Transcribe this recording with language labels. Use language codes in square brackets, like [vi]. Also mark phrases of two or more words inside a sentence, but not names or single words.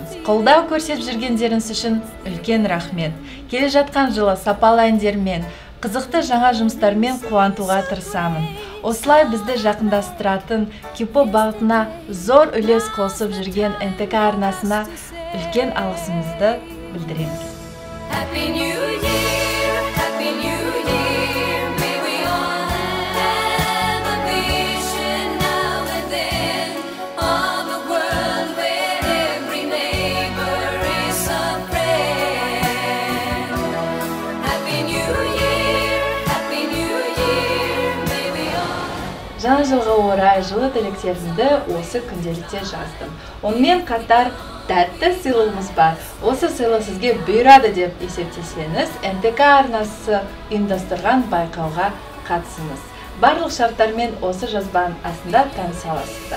[kk] Қолдау көрсетіп жүргендеріңіз үшін үлкен рахмет. Келе жатқан жылы сапалы әндермен, қызықты жаңа жұмыстармен қуантуға тырысамын. Осылай бізді жақындастыратын K-pop бағытына зор үлес қосып жүрген НТК арнасына үлкен алғысымызды білдіреміз. [en] Happy New Year, Happy New Year. May we all have a vision now and then of a world where every neighbor is a friend. Happy New Year, Happy New Year. May we all. [kk] Жаңа жылға орай жылы тілектерімді осы күнделікте жаздым. Онымен қатар тәтті сыйлығымыз бар. Осы сыйлық сізге бұйырады деп есептесеңіз, НТК арнасы ұйымдастырған байқауға қатысыңыз. Барлық шарттармен осы жазбаның астында таныса аласыздар.